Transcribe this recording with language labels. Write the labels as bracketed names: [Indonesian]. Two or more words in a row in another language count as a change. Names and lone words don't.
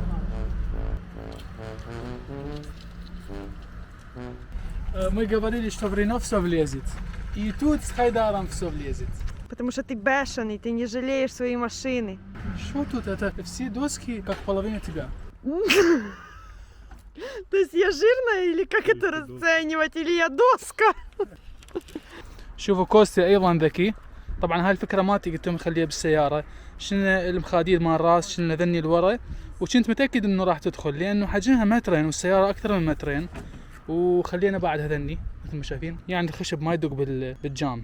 [Russian] Мы говорили, что в Рено все влезет. И тут с Хайдаром все влезет. Потому что ты бешеный, ты не жалеешь своей машины. Что тут? Это все доски как половина тебя. То есть я жирная или как это расценивать? Или я доска? [Arabic] شوفوا كوستي ايضا ذكي. طبعا هاي الفكره مالتي قلت لهم خليها بالسياره. شلنا المخادير مال الراس، شلنا ذني الورا، وكنت متاكد انه راح تدخل لانه حجمها مترين والسياره اكثر من مترين، وخلينا بعد هذني مثل ما شايفين يعني الخشب ما يدق بالجام.